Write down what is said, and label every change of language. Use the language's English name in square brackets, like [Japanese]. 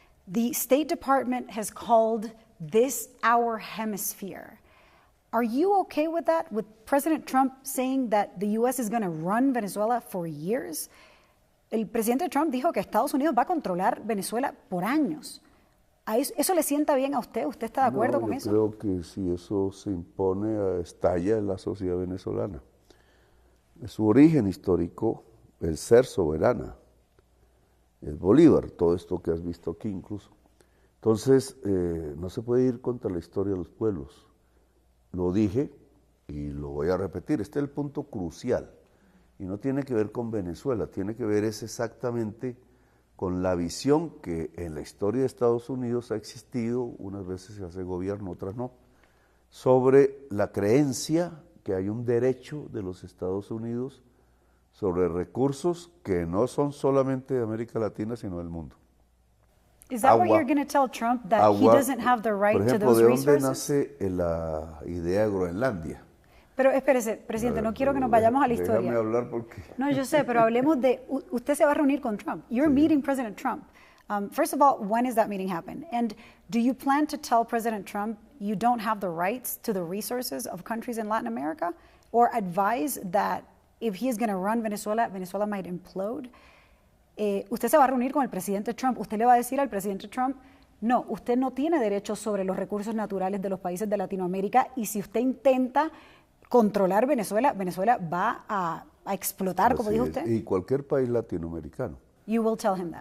[English] The State Department has called this our hemisphere. Are you okay with that? With President Trump saying that the U.S. is going to run Venezuela for years? [Spanish] El presidente Trump dijo que Estados Unidos va a controlar Venezuela por años. ¿Eso le sienta bien a usted? ¿Usted está de acuerdo con eso? Yo creo que si eso se impone, estalla en la sociedad venezolana. Es su origen histórico, el ser soberana, es Bolívar, todo esto que has visto aquí incluso. Entonces, no se puede ir contra la historia de los pueblos. Lo dije y lo voy a repetir, este es el punto crucial. Y no tiene que ver con Venezuela, tiene que ver exactamente con la visión que en la historia de Estados Unidos ha existido, unas veces se hace gobierno, otras no, sobre la creencia que hay un derecho de los Estados Unidos sobre recursos que no son solamente de América Latina, sino del mundo. [English] Is that what you're going to tell Trump, that he doesn't have the right [Spanish] por ejemplo, [English] to those [Spanish] ¿de [English] resources? [Spanish] dónde nace la idea de Groenlandia? Pero espérese, presidente, no quiero que nos vayamos a la historia. Déjame hablar porque... No, yo sé, pero hablemos de, usted se va a reunir con Trump. [English] You're meeting President Trump. First of all, when is that meeting happen? And do you plan to tell President Trump you don't have the rights to the resources of countries in Latin America? Or advise that if he is going to run Venezuela, Venezuela might implode? [Spanish] Usted se va a reunir con el presidente Trump. Usted le va a decir al presidente Trump, no, usted no tiene derechos sobre los recursos naturales de los países de Latinoamérica, y si usted intenta controlar Venezuela, Venezuela va a explotar, como dijo usted. Y cualquier país latinoamericano. [English] You will tell him that.